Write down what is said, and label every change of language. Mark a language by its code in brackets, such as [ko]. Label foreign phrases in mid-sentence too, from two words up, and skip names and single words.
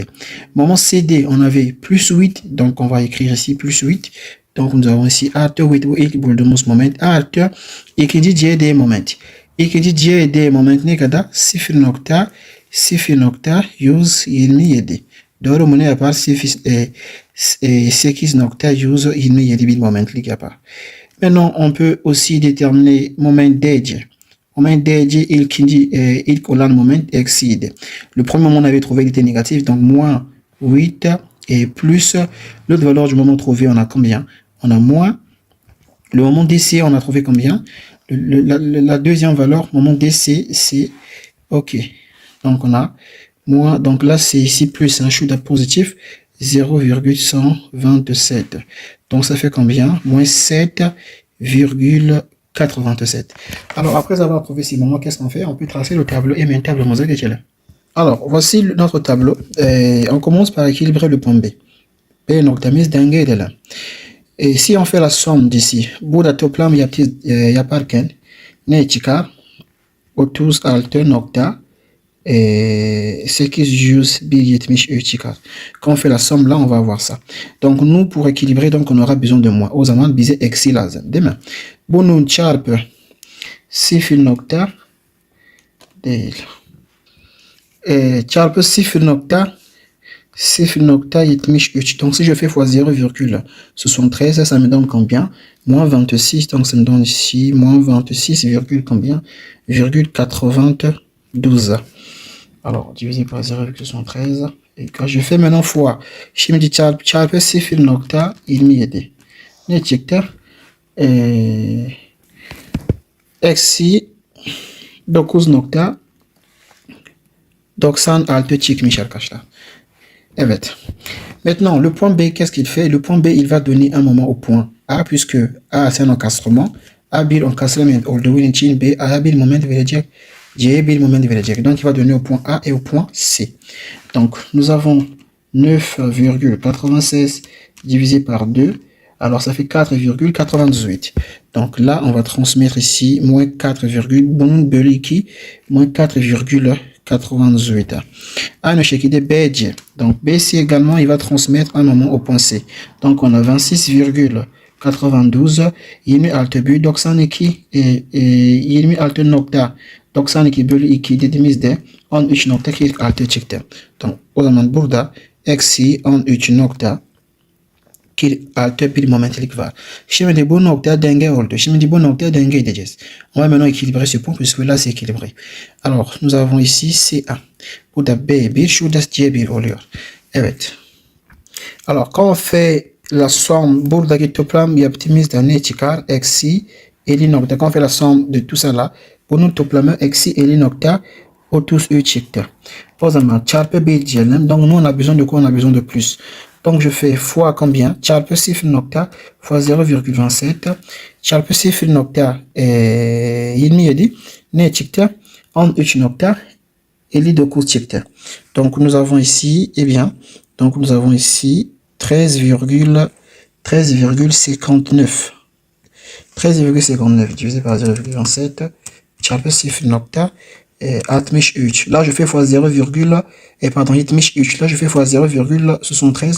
[fr] Moment CD, on avait plus 8. Donc, on va écrire ici plus 8. Donc, nous avons ici [tr] artı 8 bu ilk bulduğumuz moment artı ikinci CD moment. İkinci CD moment ne kadar? 0.127. Doğru mu? Ne yapar? 8.127 bir momentlik yapar. [fr] Maintenant, on peut aussi déterminer moment DC. Moment DC, [tr] ilk olan moment eksiydi. [fr] Le premier moment, on avait trouvé qu'il était négatif, donc moins 8 et plus l'autre valeur du moment trouvé, on a combien? On a moins. Le moment DC, on a trouvé combien? La deuxième valeur, moment DC, c'est OK. Donc, on a moins. Donc là, c'est ici plus un chute positif, 0,127. Donc, ça fait combien? Moins 7,87. Alors, après avoir trouvé ces moments, qu'est-ce qu'on fait? On peut tracer le tableau et même tableau mosaïque. Alors, voici notre tableau. On commence par équilibrer le point B. [tr] B noktamız denge [fr] là. Et si on fait la somme d'ici, [tr] burada toplam yaparken ne çıkar? 36.873 çıkar. [fr] Quand on fait la somme là, on va voir ça. Donc nous, pour équilibrer, donc on aura besoin de moins. [tr] O zaman bize eksi lazım, değil mi? Bunun çarpı 0 nokta değil. Çarpı 0.73. [fr] Donc si je fais fois 0,73, ça me donne combien? Moins 26, donc ça me donne ici moins 26, combien? 92. Alors divisé par 0,73. Et quand je fais maintenant fois, [tr] şimdi çarpı 0.27. Ne çıktı? Eksi 9.96 çıkmış arkadaşlar. Evet. [fr] Maintenant, le point B, qu'est-ce qu'il fait? Le point B, il va donner un moment au point A, puisque A, c'est un encastrement. [tr] A bir encastrement olduğu için B, A'ya bir moment verecek. C'ye bir moment verecek. [fr] Donc, il va donner au point A et au point C. Donc, nous avons 9,96 divisé par 2. Alors, ça fait 4,98. Donc, là, on va transmettre ici moins 4, moins 4,98. [tr] Aynı şekilde BC. [fr] Donc BC également, il va transmettre un moment au point C. Donc on a [tr] 26,92 26 92 26 bölü 2 dediğimizde 13.46 çıktı. Donc o zaman burada eksi 13.46 bir momentlik var. Şimdi bu nokta denge oldu. Şimdi bu nokta denge edeceğiz. [fr] On va maintenant équilibrer ce point puisque là c'est équilibré. Alors nous avons ici CA. [tr] Burada B1, şurada C1 oluyor. Evet. [fr] Alors quand on fait la somme, [tr] buradaki toplam yaptığımızda ne çıkar? Eksi 50 nokta. [fr] Quand on fait la somme de tout ça là, [tr] bunun toplamı eksi 50.33 çıktı. O zaman çarpı 1 diyelim. [fr] Donc nous on a besoin de quoi? On a besoin de plus. Donc, je fais fois combien? [tr] Çarpı 0., fois 0,27. Çarpı 0.27 ne çıktı? 13.59 çıktı. [fr] Donc, nous avons ici, eh bien, donc nous avons ici 13,59. 13,59 divisé par 0,27 çarpı 0.63. Là, je fais fois 0, pardon, 73. Là, je fais fois 0,73.